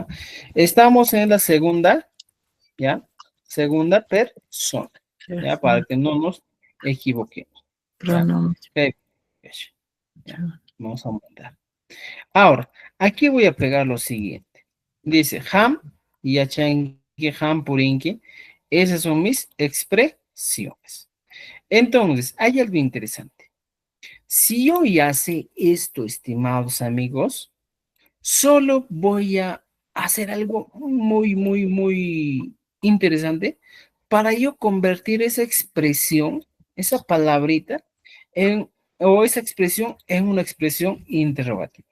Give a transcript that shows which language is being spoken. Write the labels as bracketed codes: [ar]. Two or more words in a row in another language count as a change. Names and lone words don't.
[es] Estamos en la segunda, ¿ya? Segunda persona. ¿Ya? Para que no nos equivoquemos. ¿Ya? Pronombre. ¿Ya? Vamos a aumentar. Ahora, aquí voy a pegar lo siguiente. [qu] Dice ham, yachanki, ham, purinki. [es] Esas son mis expresiones. Entonces, hay algo interesante. Si yo ya sé esto, estimados amigos, solo voy a hacer algo muy interesante para yo convertir esa expresión, esa palabrita, o esa expresión en una expresión interrogativa.